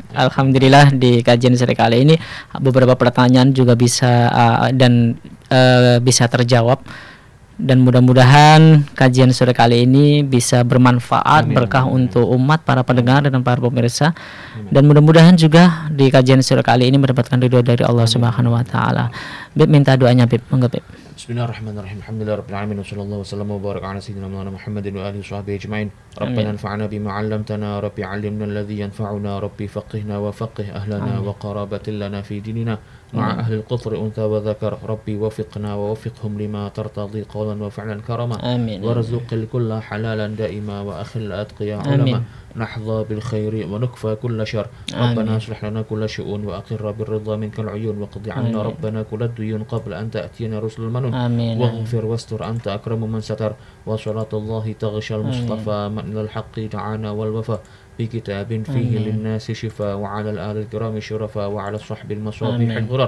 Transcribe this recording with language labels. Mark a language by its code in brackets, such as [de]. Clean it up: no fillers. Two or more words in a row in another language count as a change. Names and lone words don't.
[id] Alhamdulillah di kajian sore kali ini beberapa pertanyaan juga bisa bisa terjawab. Dan mudah-mudahan kajian sore kali ini bisa bermanfaat, berkah untuk umat, para pendengar dan para pemirsa. Dan mudah-mudahan juga di kajian sore kali ini mendapatkan ridho dari Allah [ar] سبحانه وتعالى. [id] Bib minta doanya Bib, monggo Bib. [ar] بسم الله الرحمن الرحيم. الحمد لله رب العالمين وصلى الله وسلم وبارك على سيدنا محمد وعلى آله وصحبه أجمعين. ربنا انفعنا بما علمتنا، ربي علمنا الذي ينفعنا، ربي فقهنا وفقه أهلنا وقرابة لنا في ديننا مع أهل القطر أنثى وذكر. ربي وفقنا ووفقهم لما ترتضي قولا وفعلا كرما. وارزق الكل حلالا دائما وأخل أتقياء علماء. نحظى بالخير ونكفى كل شر. ربنا اصلح لنا كل شؤون وأقر بالرضا منك العيون وقض عنا ربنا كل الديون قبل أن تأتينا رسل المنون. واغفر واستر أنت أكرم من ستر. وصلاة الله تغشى المصطفى من الحق دعانا والوفا بكتاب فيه للناس شفاء وعلى الآل الكرام شرفاء وعلى الصحب المصابيح الغرر.